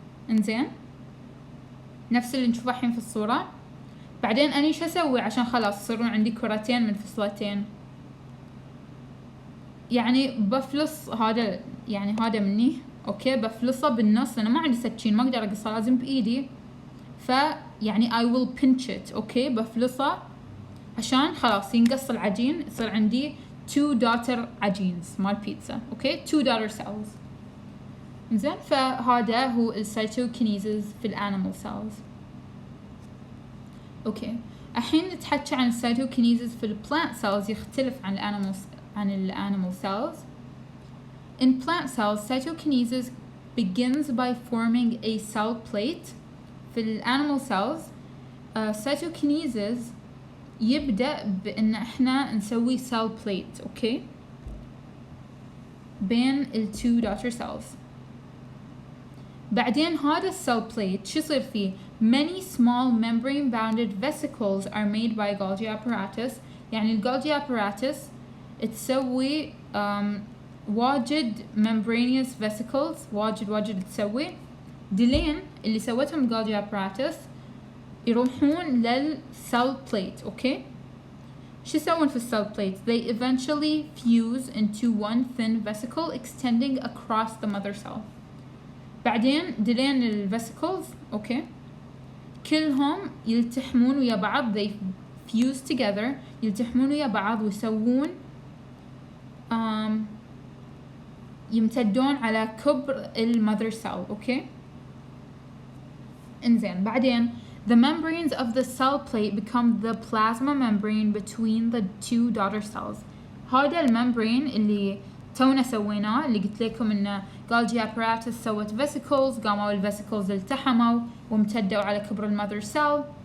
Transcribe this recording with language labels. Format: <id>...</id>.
<ar>انزين، نفس اللي نشوفه الحين في الصورة. بعدين اني شو اسوي عشان خلاص يصيرون عندي كرتين منفصلتين؟ يعني بفلص هذا، يعني هذا مني. اوكي، بفلصه بالنص لأن ما عندي سكين ما اقدر اقصه، لازم بايدي.</ar> <en>فيعني I will pinch it.</en> <ar>اوكي، بفلصه عشان خلاص ينقص العجين، يصير عندي 2 daughter عجينز مال بيتزا.</ar> <en>Okay, 2 daughter cells.</en> <ar>زين، فهذا هو السيتوكينيزز في الانيمال سيلز. اوكي، الحين نتحكي عن السيتوكينيزز في البلانت سيلز. يختلف عن الانيمال cells.</ar> <en>In plant cells, cytokinesis begins by forming a cell plate.</en> <ar>في الانيمال cells cytokinesis يبدأ بأن احنا نسوي cell plate. اوكي، بين ال 2 daughter cells. بعدين هذا السيل بليت شو يصير فيه؟</ar> <en>many small membrane bounded vesicles are made by Golgi apparatus.</en> <ar>يعني الجولجي apparatus تسوي واجد membranous vesicles، واجد تسوي. دلين اللي سوتهم Golgi apparatus يروحون للسيل بليت. اوكي، شو يسوون في السيل بليت؟</ar> <en>they eventually fuse into one thin vesicle extending across the mother cell.</en> <ar>بعدين دلين الفيسيكلز اوكي كلهم يلتحمون ويا بعض،</ar> <en>they fuse together،</en> <ar>يلتحمون ويا بعض ويسوون يمتدون على كبر المذر سيل. اوكي، انزين، بعدين</ar> <en>the membranes of the cell plate become the plasma membrane between the 2 daughter cells.</en> <ar>هذا الممبرين اللي تونا سويناه، اللي قلت لكم انه Golgi apparatus سوت vesicles، قاموا الفيسيكلز التحموا وامتدوا على كبر المذر سيل.</ar>